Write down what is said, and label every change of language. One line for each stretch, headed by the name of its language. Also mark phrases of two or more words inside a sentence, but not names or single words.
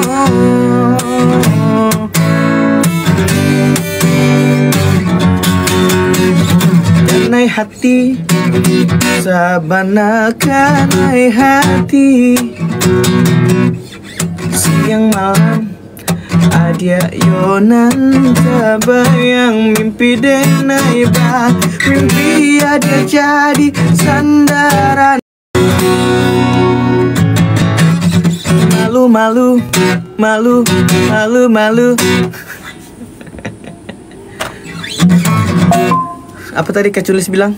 Minangkabau: kanai hati sabana kanai hati siang malam Adia yonan tabayang mimpi denai ba, mimpi ada jadi sandaran.
Indonesian: Malu malu malu malu malu. Apa tadi Kak Culis bilang?